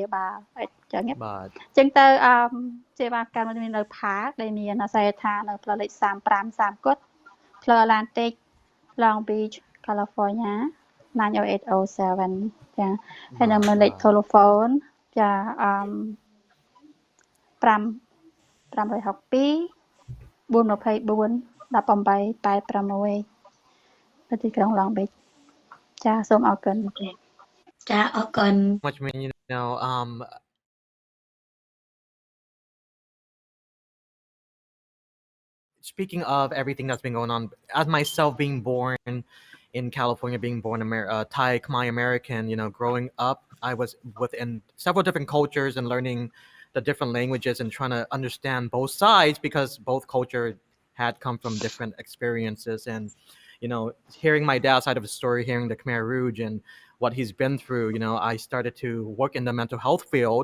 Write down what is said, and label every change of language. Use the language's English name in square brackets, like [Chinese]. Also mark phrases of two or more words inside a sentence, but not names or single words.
[Khmer] បាលអញ្ចឹងអញ្ចឹងទៅសេវាកម្មមាននៅផាកដែលមានអាស័យដ្ឋាននៅផ្លូវលេខ35គត់ផ្លូវ Atlantic Long Beach California 90807ចាហើយនៅលេខ telephone ចា562 424 1886នៅទីក្រុង Long Beach ចាសូមអរគុណ ចាអរគុណ [English] much mean speaking of everything that's been going on as myself being born in California being born Thai Khmer American growing up I was within several different cultures and learning the different languages and trying to understand both sides because both cultures had come from different experiences and hearing my dad's side of the story, hearing the Khmer Rouge and what he's been through, I started to work in the mental health field.